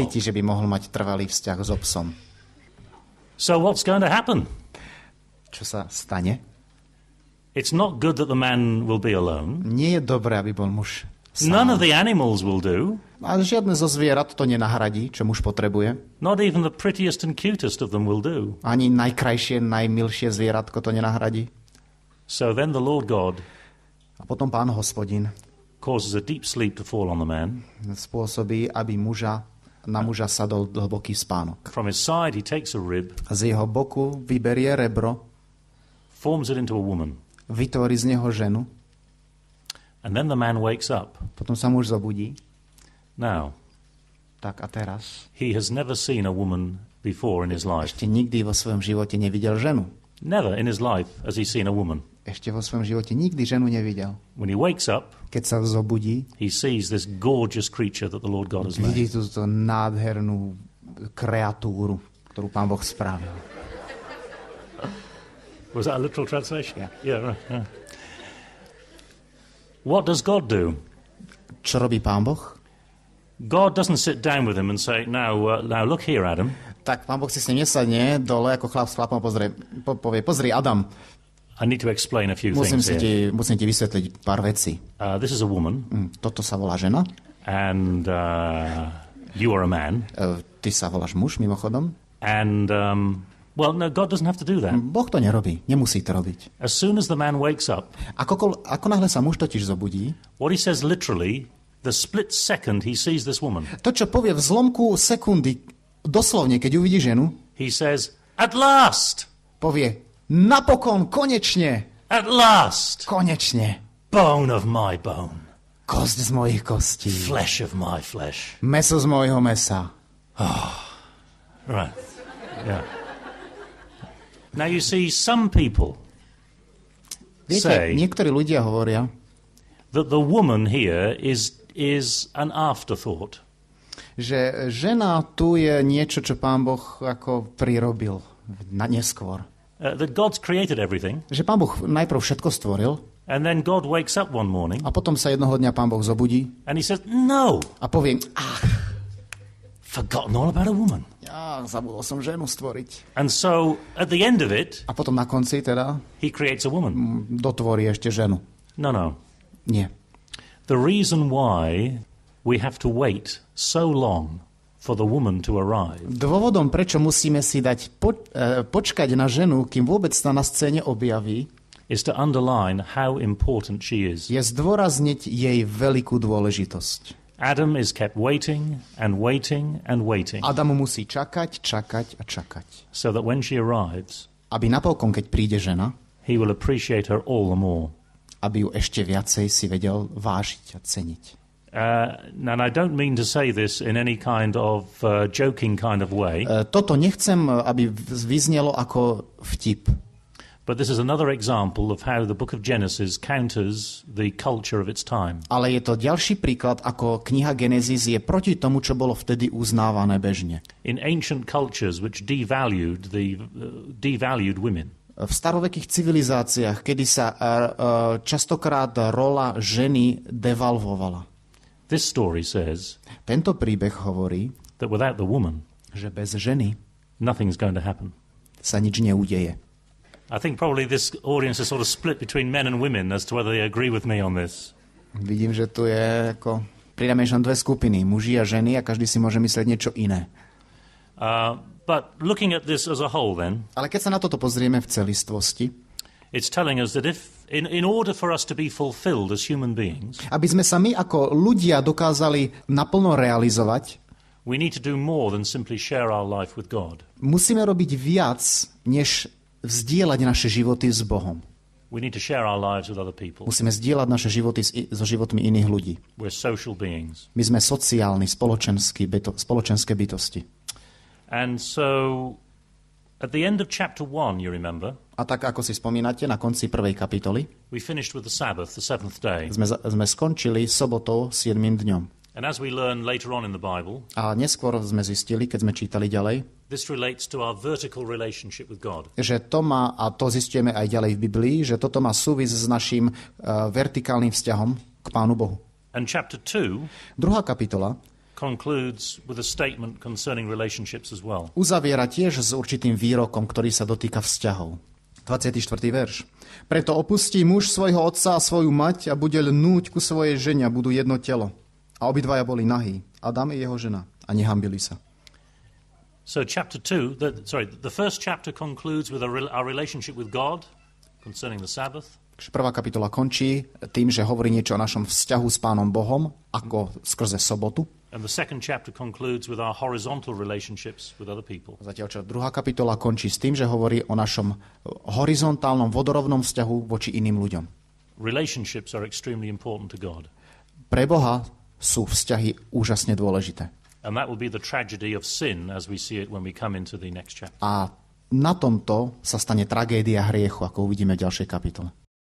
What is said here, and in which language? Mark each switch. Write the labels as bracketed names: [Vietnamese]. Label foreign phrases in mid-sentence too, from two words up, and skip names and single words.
[Slovak] necíti, že by mohol mať trvalý vzťah so psom. [English] So what's going to happen? [Slovak] Čo sa stane? [English] It's not good that the man will be alone. [Slovak] Nie je dobré, aby bol muž [English] None of [Slovak] sám. [English] the animals will do. [Slovak] A žiadne zo zvierat to nenahradí, čo muž potrebuje. [English] Not even the prettiest and cutest of them will do. [Slovak] Ani najkrajšie, najmilšie zvieratko to nenahradí. [English] So then the Lord God [Slovak] A potom Pán Hospodin [English] causes a deep sleep to fall on the man. [Slovak] Spôsobí, aby na muža sadol hlboký spánok. [English] From his side he takes a rib, [Slovak] Z jeho boku vyberie rebro, [English] forms it into a woman. [Slovak] vytvorí z neho ženu, [English] And then the man wakes up. [Slovak] potom sa muž zobudí. [English] Now, [Slovak] Tak a teraz? [English] he has never seen a woman before in his life. [Slovak] Ešte nikdy vo svojom živote nevidel ženu. [English] Never in his life has he seen a woman. [Slovak] Ešte vo svojom živote nikdy ženu nevidel. [English] When he wakes up, [Slovak] Keď sa zobudí, [English] he sees this gorgeous creature that the Lord God has made. [Slovak] vidí túto nádhernú kreatúru, ktorú Pán Boh spravil. [English] Was that a literal translation? Yeah. Right. Yeah. What does God do? [Slovak] Čo robí Pán Boh? [English] God doesn't sit down with him and say, now look here, Adam. [Slovak] Tak Pán Boh si s ním nesadne dole, ako chlap s chlapom povie, pozri, Adam, [English] I need to explain a few things here. [Slovak] musím ti vysvetliť pár vecí. [English] This is a woman, [Slovak] Toto sa volá žena, [English] and you are a man. [Slovak] ty sa voláš muž, mimochodom. [English] And, well, no, God doesn't have to do that. [Slovak] Boh to nerobí, nemusí to robiť. [English] As soon as the man wakes up, [Slovak] Ako náhle sa muž totiž zobudí, [English] what he says literally, the split second he sees this woman, [Slovak] to, čo povie v zlomku sekundy, doslovne, keď uvidí ženu, [English] he says, at last, [Slovak] povie, napokon, konečne, [English] at last, [Slovak] konečne, [English] bone of my bone, [Slovak] kosť z mojich kostí, [English] flesh of my flesh. [Slovak] mäso z mojho mäsa. [English] Right, yeah. Now you see, some people [Slovak] Viete, [English] say [Slovak] niektorí ľudia hovoria, [English] that the woman here is an afterthought. [Slovak] že žena tu je niečo, čo Pán Boh ako prirobil na neskôr. [English] That God's created everything, [Slovak] Že Pán Boh najprv všetko stvoril [English] and then God wakes up one morning [Slovak] a potom sa jednoho dňa Pán Boh zobudí [English] and he says, no, [Slovak] a povie, [English] forgotten all about a woman. [Slovak] zabudol som ženu stvoriť. [English] And so at the end of it, [Slovak] A potom na konci teda [English] he creates a woman. [Slovak] dotvorí ešte ženu. [English] No. [Slovak] Nie. [English] The reason why we have to wait so long for the woman to arrive [Slovak] Dôvodom, prečo musíme si dať počkať na ženu, kým vôbec sa na scéne objaví, [English] is to underline how important she is. [Slovak] je zdôrazniť jej veľkú dôležitosť. [English] Adam is kept waiting and waiting and waiting, [Slovak] Adam musí čakať a čakať. [English] so that when she arrives, [Slovak] Aby napokon, keď príde žena, [English] he will appreciate her all the more. [Slovak] aby ju ešte viacej si vedel vážiť a ceniť. [English] And I don't mean to say this in any kind of joking kind of way, [Slovak] Toto nechcem, aby vyznelo ako vtip. [English] but this is another example of how the book of Genesis counters the culture of its time. [Slovak] Ale je to ďalší príklad, ako kniha Genesis je proti tomu, čo bolo vtedy uznávané bežne. [English] In ancient cultures which devalued women, [Slovak] V starovekých civilizáciách, kedy sa častokrát rola ženy devalvovala. [English] this story says [Slovak] Tento príbeh hovorí, [English] that without the woman, [Slovak] že bez ženy [English] nothing's going to happen. [Slovak] sa nič neudeje. [English] I think probably this audience is sort of split between men and women as to whether they agree with me on this. [Slovak] Vidím, že tu je ako pridamiešam dve skupiny, muži a ženy, a každý si môže myslieť niečo iné. [English] But looking at this as a whole then, [Slovak] Ale keď sa na toto pozrieme v celistvosti, [English] it's telling us that if, in order for us to be fulfilled as human beings, [Slovak] aby sme sa my ako ľudia dokázali naplno realizovať, [English] we need to do more than simply share our life with God. [Slovak] musíme robiť viac, než vzdielať naše životy s Bohom. [English] We need to share our lives with other people. [Slovak] Musíme zdieľať naše životy so životmi iných ľudí. [English] We're social beings. [Slovak] My sme sociálni, spoločenské bytosti. [English] And so, at the end of chapter 1, you remember, [Slovak] A tak, ako si spomínate, na konci prvej kapitoly [English] we finished with the Sabbath, the seventh day. [Slovak] sme skončili sobotou 7. dňom. [English] And as we learn later on in the Bible, [Slovak] A neskôr sme zistili, keď sme čítali ďalej, [English] this relates to our vertical relationship with God. [Slovak] že to má, a to zistujeme aj ďalej v Biblii, že toto má súvis s našim vertikálnym vzťahom k Pánu Bohu. [English] And chapter 2 [Slovak] Druhá kapitola concludes with a statement concerning relationships as well. uzaviera tiež s určitým výrokom, ktorý sa dotýka vzťahov. 24. verš. Preto opustí muž svojho otca a svoju mať a bude lnúť ku svojej žene a budú jedno telo. A obidvaja boli nahí, Adam i jeho žena, a nehambili sa. [English] So chapter 2, the first chapter concludes with our relationship with God concerning the Sabbath. [Slovak] Prvá kapitola končí tým, že hovorí niečo o našom vzťahu s Pánom Bohom, ako skrze sobotu. [English] And the second chapter concludes with our horizontal relationships with other people. [Slovak] Zatiaľ, čo druhá kapitola končí s tým, že hovorí o našom horizontálnom, vodorovnom vzťahu voči iným ľuďom. [English] Relationships are extremely important to God. [Slovak] Pre Boha sú vzťahy úžasne dôležité. [English] And that will be the tragedy of sin as we see it when we come into the next chapter. [Slovak] A na tomto sa stane tragédia hriechu, ako uvidíme v ďalšej kapitole.